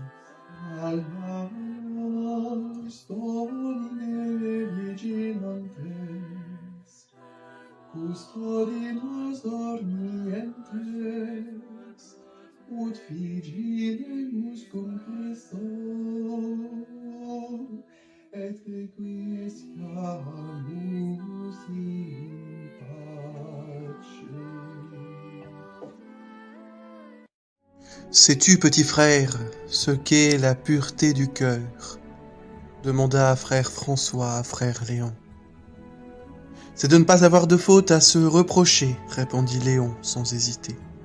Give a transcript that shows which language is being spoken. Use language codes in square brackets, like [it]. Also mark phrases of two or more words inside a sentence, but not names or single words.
[la] Alabamus Domine vigilantes, custodimus dormientes, ut vigilemus cum Christo, et requiescamus in pace. [fr] Sais-tu, petit frère, ce qu'est la pureté du cœur? Demanda frère François à frère Léon. C'est de ne pas avoir de faute à se reprocher, répondit Léon sans hésiter.